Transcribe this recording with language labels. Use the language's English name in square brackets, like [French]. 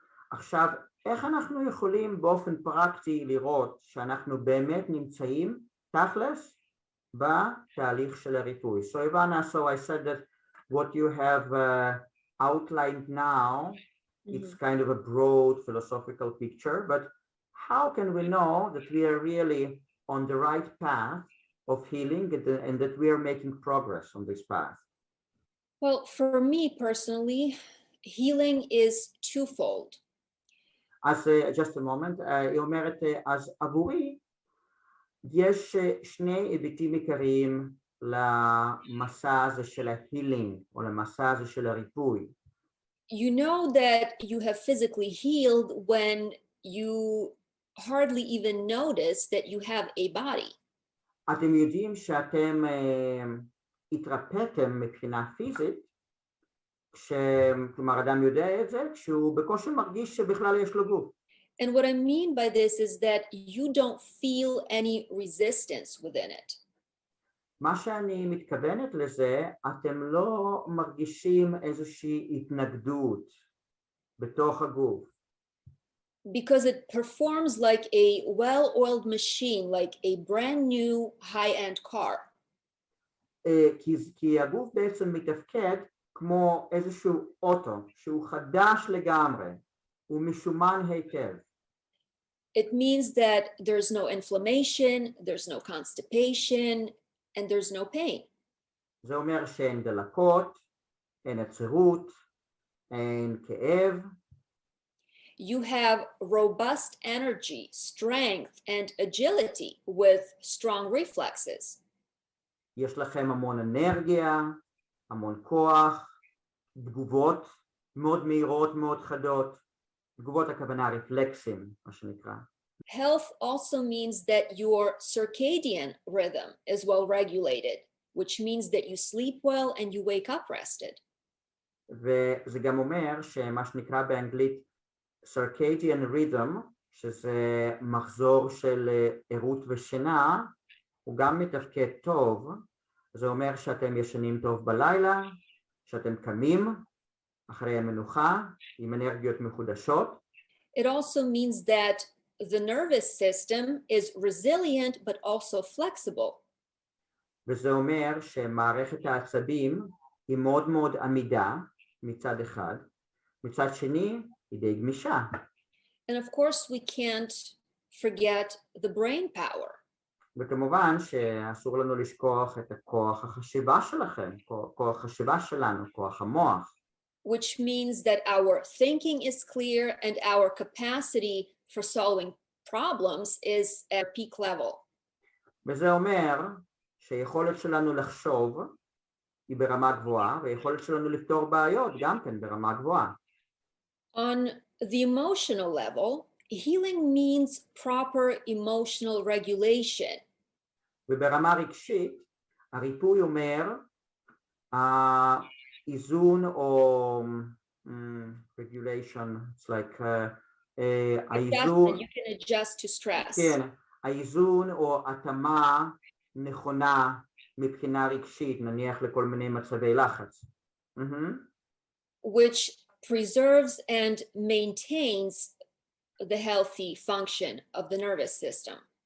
[Hebrew] עכשיו, איך אנחנו יכולים באופן פרקטי לראות שאנחנו באמת נמצאים תכלס בתהליך של הריפוי? [English] So Ivana, so I said that what you have outlined now, it's kind of a broad philosophical picture, but how can we know that we are really on the right path of healing and that we are making progress on this path? Well, for me personally, healing is twofold. [Hebrew] אז [English] just a moment, [Hebrew] היא אומרת, אז עבורי יש שני היבטים עיקריים למסע הזה של ההילינג, או למסע הזה של הריפוי. [English] You know that you have physically healed when you hardly even notice that you have a body. [Hebrew] אתם יודעים שאתם התרפאתם מבחינה פיזית, כלומר אדם יודע את זה, כשהוא בקושי מרגיש שבכלל יש לו גוף. [English] And what I mean by this is that you don't feel any resistance within it. [Hebrew] מה שאני מתכוונת לזה, אתם לא מרגישים איזושהי התנגדות בתוך הגוף. [English] Because it performs like a well-oiled machine, like a brand new high-end car. [Hebrew] כי הגוף בעצם מתפקד כמו איזשהו אוטו שהוא חדש לגמרי, הוא משומן היטב. [English] It means that there's no inflammation, there's no constipation, and there's no pain. [Hebrew] זה אומר שאין דלקות, אין עצרות, אין כאב. [English] You have robust energy, strength, and agility with strong reflexes. [Hebrew] יש לכם המון אנרגיה, המון כוח, תגובות מאוד מהירות, מאוד חדות. תגובות הכוונה רפלקסים, מה שנקרא. [English] Health also means that your circadian rhythm is well regulated, which means that you sleep well and you wake up rested. [Hebrew] וזה גם אומר שמה שנקרא באנגלית circadian rhythm, שזה מחזור של ערות ושינה, הוא גם מתפקד טוב. זה אומר שאתם ישנים טוב בלילה, שאתם קמים אחרי המנוחה עם אנרגיות מחודשות. [English] It also means that the nervous system is resilient but also flexible. [Hebrew] וזה אומר שמערכת העצבים היא מאוד מאוד עמידה מצד אחד, מצד שני היא די גמישה. [English] And of course we can't forget the brain power. [Hebrew] וכמובן שאסור לנו לשכוח את הכוח החשיבה שלכם, כוח החשיבה שלנו, כוח המוח. [English] Which means that our thinking is clear and our capacity for solving problems is at peak level. [Hebrew] וזה אומר שיכולת שלנו לחשוב היא ברמה גבוהה, ויכולת שלנו לפתור בעיות גם כן ברמה גבוהה. [English] On the emotional level, healing means proper emotional regulation. [Hebrew] וברמה רגשית, הריפוי אומר איזון או regulation, [English] it's like [Hebrew] האיזון, [English] You can adjust to stress. [Hebrew] כן, האיזון או התאמה נכונה מבחינה רגשית, נניח לכל מיני מצבי לחץ. [English] Which preserves and maintains the healthy function of the nervous system.